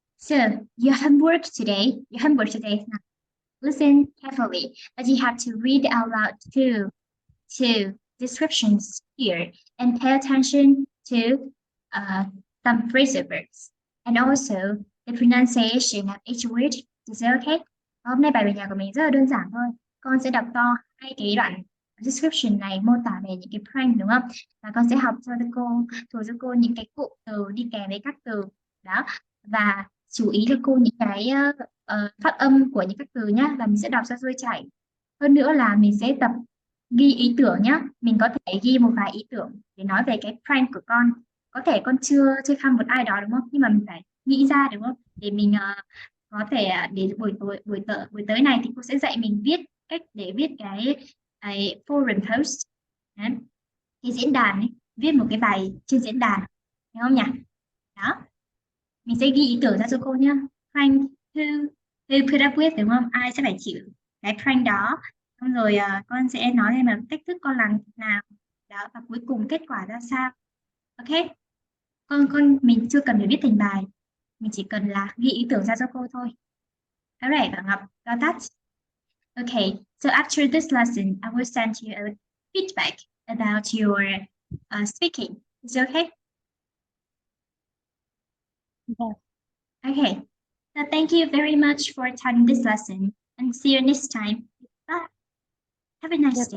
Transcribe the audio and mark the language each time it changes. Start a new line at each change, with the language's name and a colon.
English: So your homework today, now, listen carefully, but you have to read out loud two descriptions here and pay attention to some phrasal verbs and also the pronunciation of each word. Is that okay?
Vietnamese: Hôm nay bài về nhà của mình rất là đơn giản thôi. Con sẽ đọc to hai cái đoạn description này mô tả về những cái prank đúng không? Và con sẽ học cho cô, thuộc cho cô những cái cụm từ đi kèm với các từ đó, và chú ý cho cô những cái phát âm của những các từ nhá, và mình sẽ đọc cho trôi chảy. Hơn nữa là mình sẽ tập ghi ý tưởng nhá. Mình có thể ghi một vài ý tưởng để nói về cái prank của con. Có thể con chưa chơi khăm một ai đó đúng không? Nhưng mà mình phải nghĩ ra đúng không? Để mình có thể để buổi tới này thì cô sẽ dạy mình viết cách để viết cái forum post, đấy, cái diễn đàn ấy, viết một cái bài trên diễn đàn, hiểu không nhỉ? Đó, mình sẽ ghi ý tưởng ra cho cô nhá.
English: Prank who put up with
Vietnamese: đúng không? Ai sẽ phải chịu cái prank đó. Xong rồi con sẽ nói thêm là cách thức con làm nào đó, và cuối cùng kết quả ra sao. Ok, mình chưa cần phải viết thành bài, mình chỉ cần là ghi ý tưởng ra cho cô thôi.
English: Alright, bạn Ngọc, got that? Okay, so after this lesson, I will send you a feedback about your speaking. Is it okay? Yes. Okay, so thank you very much for attending this lesson and see you next time. Bye. Have a nice day.